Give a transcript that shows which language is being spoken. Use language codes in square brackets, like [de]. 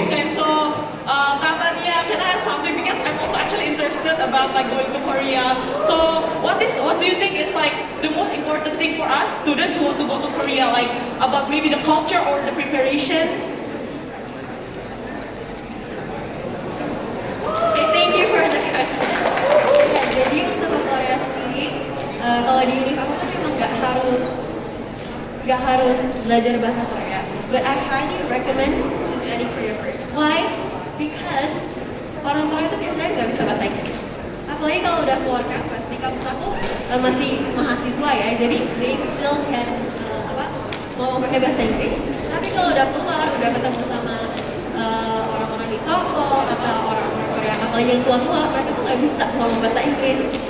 [en] Okay, so Kak Tania, can I ask something because I'm also actually interested about like going to Korea. So what do you think is like the most important thing for us students who want to go to Korea, like about maybe the culture or the preparation? Okay, thank you for the question. [id] Ya, jadi untuk ke Korea sendiri, kalau di Univ aku tuh memang nggak harus belajar bahasa Korea. [en] But I highly recommend to study Korea first. Why? Because [id] orang-orang itu biasanya nggak bisa bahasa Inggris. Apalagi kalau udah keluar kampus, di kampus aku masih mahasiswa ya, jadi [en] they still can [id] mau pakai bahasa Inggris. Tapi kalau udah keluar, udah ketemu sama orang-orang di toko atau orang-orang Korea, apalagi yang tua-tua, mereka tuh nggak bisa ngomong bahasa Inggris.